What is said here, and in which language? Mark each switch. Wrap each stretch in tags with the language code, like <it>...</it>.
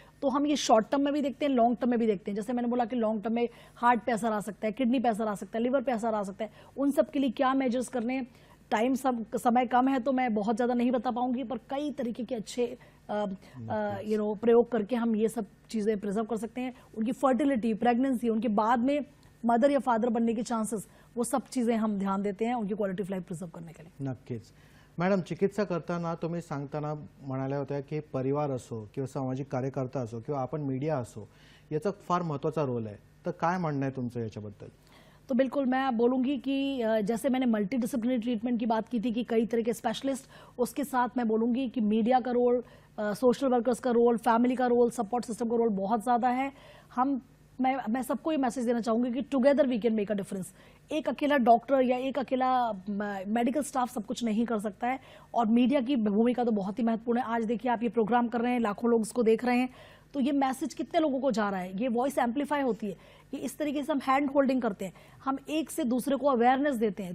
<hi>तो हम ये शॉर्ट टर्म में भी देखते हैं, लॉन्ग टर्म में भी देखते हैं। जैसे मैंने बोला कि लॉन्ग टर्म में हार्ट पे असर आ सकता है, किडनी पे असर आ सकता है, लिवर पे असर आ सकता है, उन सब के लिए क्या मेजर्स करने, समय कम है तो मैं बहुत ज़्यादा नहीं बता पाऊंगी, पर कई तरीके के अच्छे प्रयोग करके हम ये सब चीज़ें प्रिजर्व कर सकते हैं। उनकी फर्टिलिटी, प्रेगनेंसी, उनके बाद में मदर या फादर बनने के चांसेस, वो सब चीज़ें हम ध्यान देते हैं उनकी क्वालिटी ऑफ लाइफ प्रिजर्व करने के लिए।</hi> <mr>नक्कीच मॅडम, चिकित्सा करताना तुम्ही सांगताना म्हणाल्या होत्या की परिवार असो किंवा सामाजिक कार्यकर्ता असो किंवा आपण मीडिया असो, याचा फार महत्त्वाचा रोल आहे, तर काय म्हणणं आहे तुमचं याच्याबद्दल?</mr> <hi>तो बिल्कुल मैं बोलूँगी कि जैसे मैंने मल्टी डिसिप्लिनरी ट्रीटमेंट की बात की थी कि कई तरह के स्पेशलिस्ट, उसके साथ मैं बोलूँगी कि मीडिया का रोल, सोशल वर्कर्स का रोल, फैमिली का रोल, सपोर्ट सिस्टम का रोल बहुत ज़्यादा है। मैं सबको ये मैसेज देना चाहूँगी कि</hi> <en>Together we can make a difference.</en> <hi>एक अकेला डॉक्टर या एक अकेला मेडिकल स्टाफ सब कुछ नहीं कर सकता है, और मीडिया की भूमिका तो बहुत ही महत्वपूर्ण है। आज देखिए आप ये प्रोग्राम कर रहे हैं, लाखों लोग इसको देख रहे हैं, तो ये मैसेज कितने लोगों को जा रहा है, ये वॉइस एम्पलीफाई होती है, कि इस तरीके से हम हैंड होल्डिंग करते हैं, हम एक से दूसरे को अवेयरनेस देते हैं।</hi>